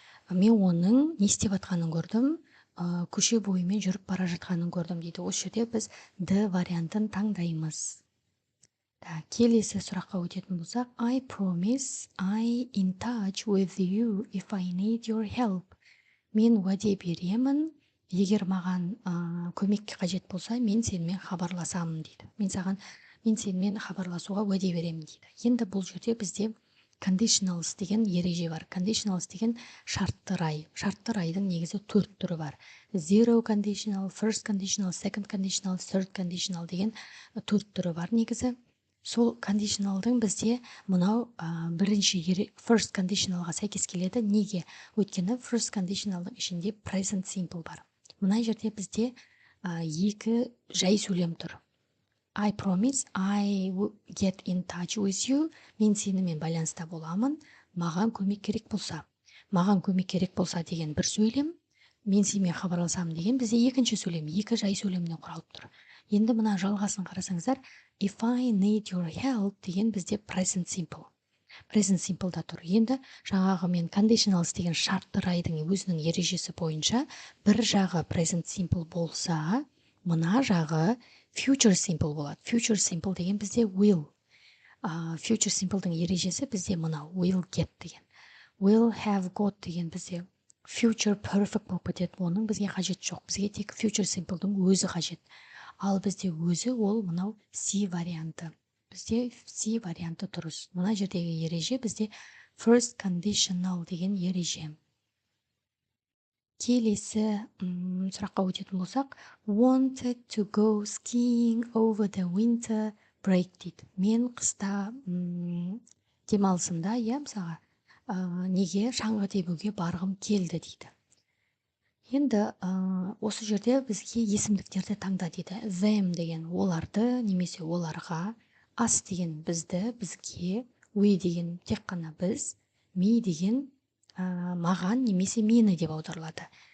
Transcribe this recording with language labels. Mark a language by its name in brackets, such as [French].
[Kazakh] Мен оның не істеп жатқанын көрдім, көше бойымен жүріп бара жатқанын көрдім дейді. Осы жерде біз the вариантын таңдаймыз. Келесі сұраққа өтетін болсақ, [English] I promise I in touch with you if I need your help. [Kazakh] Мен уәде беремін, егер маған көмекке қажет болса, мен сенімен хабарласамын дейді. Мен сенімен хабарласуға уәде беремін дейді. Енді бұл жерде бізде conditionals деген ереже бар. Conditionals деген шартты рай. Шартты райдың негізі 4 түрі бар. [English] Zero conditional, first conditional, second conditional, third conditional деген 4 түрі бар негізі. [Kazakh] Сол conditionalдың бізде мынау бірінші first conditionalға сәйкес келеді. Неге? Өйткені first conditionalдың ішінде present simple бар. Мына жерде бізде екі жай сөйлем тұр. [English] I promise I will get in touch with you. [Kazakh] Мен сенімен байланыста боламын. Маған көмек керек болса. Маған көмек керек болса деген бір сөйлем. Мен сенімен хабарласамын деген бізде екінші сөйлем. Екі жай сөйлемнен құралып тұр. Енді мына жалғасын қарасаңыздар, [English] if I need your help [Kazakh] деген бізде present simple. Present simple да тұр. Енді жаңағы мен conditionals деген шартты райдың өзінің ережесі бойынша бір жағы present simple болса, мына жағы future simple болады. [English] Future simple деген бізде will. [Kazakh] Future simple'дың ережесі бізде мына will get деген. [English] Will have got [Kazakh] деген бізде [English] future perfect [Kazakh] болып кетеді. Оның бізге қажет жоқ. Бізге тек future simple'дың өзі қажет. Ал бізде өзі ол мынау C варианты. Бізде C варианты дұрыс. Мына жердегі ереже бізде first conditional деген ереже. Келесі сұраққа өтетін болсақ, [English] wanted to go skiing over the winter break [Kazakh] дейді. Мен қыста демалысымда, мысалға, неге шаңғы тебуге барғым келді дейді. Енді осы жерде бізге есімдіктерді таңда дейді. Them деген оларды немесе оларға, us деген бізді, бізге, we деген тек қана біз, me деген маған немесе мені деп аударылады.